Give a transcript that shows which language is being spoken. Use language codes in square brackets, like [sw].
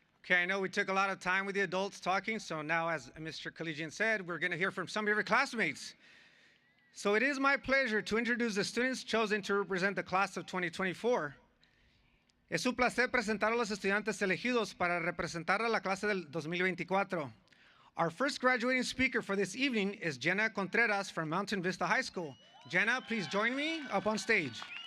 [en] Okay, I know we took a lot of time with the adults talking, so now, as Mr. Collean said, we're going to hear from some of your classmates. So it is my pleasure to introduce the students chosen to represent the class of 2024. [es] Es un placer presentar a los estudiantes elegidos para representar a la clase del 2024. [en] Our first graduating speaker for this evening is Jenna Contreras from Mountain Vista High School. Jenna, please join me up on stage.